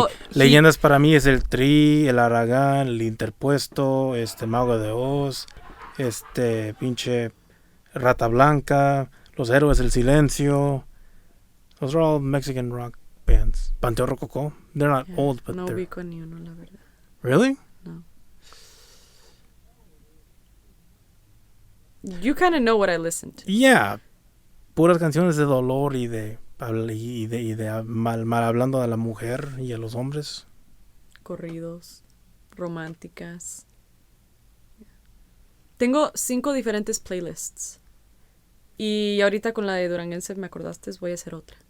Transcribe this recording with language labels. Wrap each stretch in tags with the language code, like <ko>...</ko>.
<es>Leyendas para mí es el Tri, el Aragán, el Interpuesto, Mago de Oz, pinche Rata Blanca, Los Héroes del Silencio.</es> <en>Those are all Mexican rock bands. Panteón Rococó. They're not old, but</en> <es>no</es> <en>they're...</en> <es>ubico ni uno, la verdad.</es> <en>Really? No. You kind of know what I listen to. Yeah.</en> <es>Puras canciones de dolor y de mal hablando a la mujer y a los hombres. Corridos, románticas. Tengo 5 diferentes playlists. Y ahorita con la de Duranguense, me acordaste, voy a hacer otra.</es>